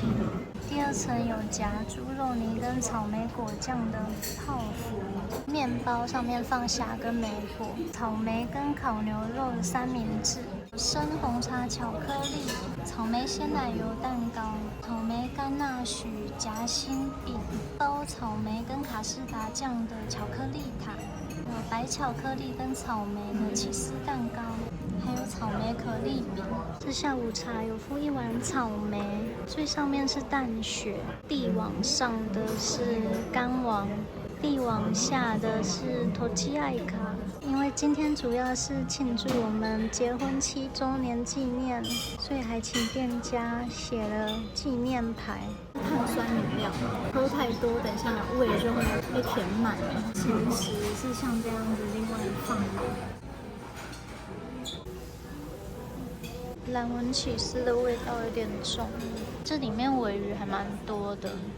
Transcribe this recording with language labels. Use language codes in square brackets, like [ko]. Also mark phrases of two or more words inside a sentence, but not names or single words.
[zh] 第二層有夾豬肉泥跟草莓果醬的泡芙，麵包上面放蝦跟莓果，草莓跟烤牛肉的三明治。深紅茶巧克力、草莓鮮奶油蛋糕、草莓甘納許夾心餅、包草莓跟卡士達醬的巧克力塔，有白巧克力跟草莓的起司蛋糕，還有草莓可麗餅。這下午茶有附一碗草莓，最上面是淡雪，地往上的是乾王，地往下的是托基艾卡。因為今天主要是慶祝我們結婚7週年紀念，所以還請店家寫了紀念牌。碳酸飲料喝太多，等一下胃就會被填滿了。鹹食是像這樣子，另外放藍紋起司的味道有點重，這裡面鮪魚還蠻多的。